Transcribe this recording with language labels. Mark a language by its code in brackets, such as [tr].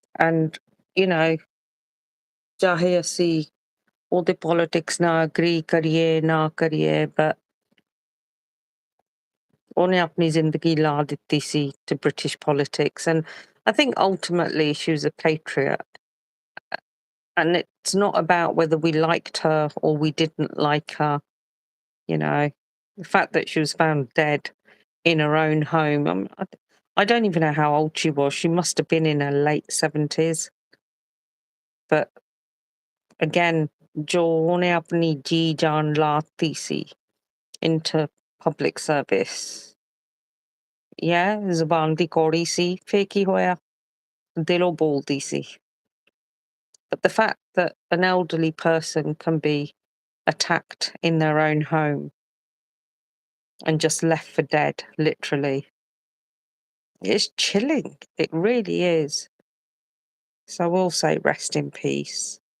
[en] And, you know, [pa] ਚਾਹੇ ਅਸੀਂ ਉਹਦੇ politics ਨਾਲ agree ਕਰੀਏ ਨਾ ਕਰੀਏ, but ਉਹਨੇ ਆਪਣੀ ਜ਼ਿੰਦਗੀ ਲਾ ਦਿੱਤੀ ਸੀ [en] to British politics. And I think ultimately she was a patriot. And it's not about whether we liked her or we didn't like her, you know. The fact that she was found dead in her own home. I don't even know how old she was. She must have been in her late 70s. [pa] But again, jo ਉਹਨੇ ਆਪਣੀ ਜੀ ਜਾਨ ਲਾਤੀ ਸੀ [en] into public service. [pa] Yeah, ਜ਼ੁਬਾਨ ਦੀ ਕੌੜੀ ਸੀ, ਫੇਰ ਕੀ ਹੋਇਆ? ਦਿਲੋਂ ਬੋਲਦੀ ਸੀ. [en] But the fact that an elderly person can be attacked in their own home and just left for dead, literally, it's chilling. It really is. So I will say rest in peace.